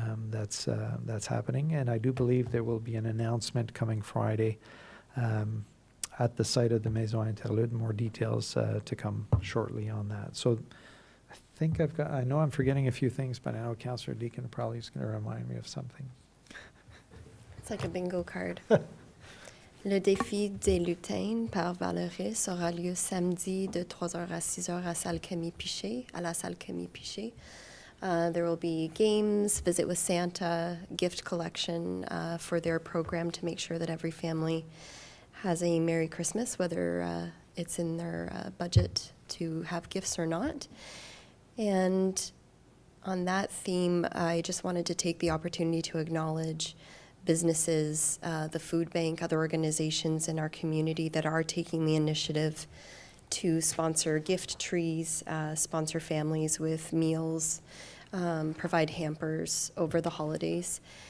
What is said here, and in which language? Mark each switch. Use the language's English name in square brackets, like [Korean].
[English] That's happening, and I do believe there will be an announcement coming Friday at the site of the Maison Interlude. More details to come shortly on that. So I think I know I'm forgetting a few things, but I know Councillor Deacon probably is going to remind me of something. It's like a bingo card. [French] Le défi des lutins par Valoris aura lieu samedi de 3h à 6h à salle Camille Pichet, à la salle Camille Pichet. [English] There will be games, visit with Santa, gift collection for their program to make sure that every family has a Merry Christmas, whether it's in their budget to have gifts or not. And on that theme, I just wanted to take the opportunity to acknowledge businesses, the food bank, other organizations in our community that are taking the initiative to sponsor gift trees, sponsor families with meals, provide hampers over the holidays.